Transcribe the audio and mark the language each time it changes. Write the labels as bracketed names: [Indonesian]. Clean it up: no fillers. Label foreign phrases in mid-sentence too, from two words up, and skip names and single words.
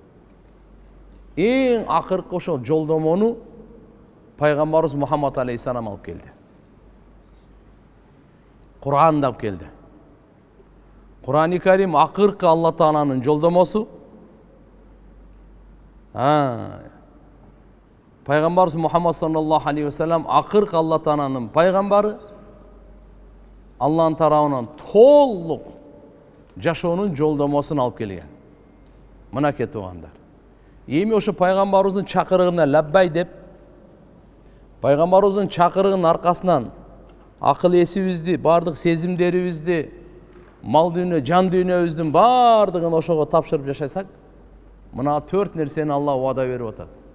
[Kyrgyz] Эң акыркы ошол жолдомону пайгамбарыбыз Мухаммад алейхиссалам алып келди. Кур'анда алып келди. Кур'ан-ы Карим акыркы Алла Тааланын жолдомосу. Пайгамбарыбыз Мухаммад [Arabic] صلى الله عليه وسلم [Kyrgyz] акыркы Алла Тааланын пайгамбары, Алланын тарабынан толук жашоонун жолдомосун алып келген. Мынакей туугандар. Эми ошо пайгамбарыбыздын чакырыгына лаббай деп, пайгамбарыбыздын чакырыгынын аркасынан акыл эсибизди, бардык сезимдерибизди, мал дүйнө, жан дүйнөбүздүн бардыгын ошого тапшырып жашасак, мына 4 нерсени Алла убада берип атат.